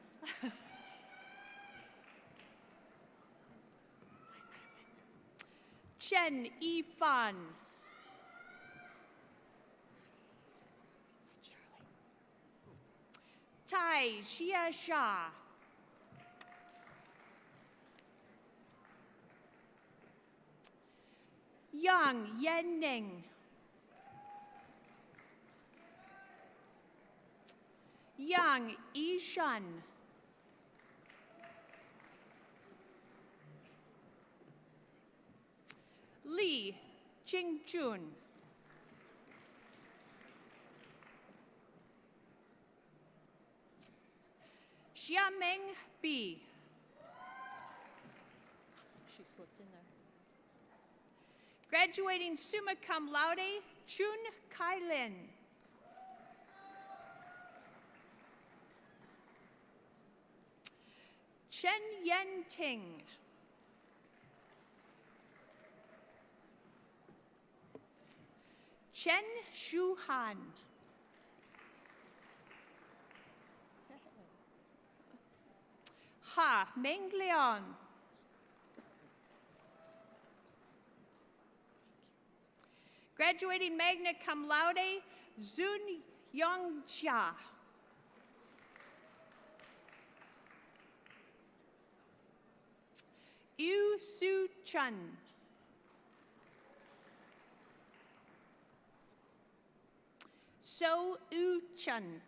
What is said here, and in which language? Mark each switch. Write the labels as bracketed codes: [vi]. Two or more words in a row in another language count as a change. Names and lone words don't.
[en] Chen Yifan. Tai Xia Sha. Yang Yanning. Yang Yishan. Li Jingjun. Xiameng B. She slipped in there. Graduating [la] summa cum laude, [en] Chun Kai Lin. Chen Yen Ting. Chen Shu Han. Ha Meng Liang. Graduating [la] magna cum laude, [en] Zun Yong Jia. Yu Su Chun. So U Chun.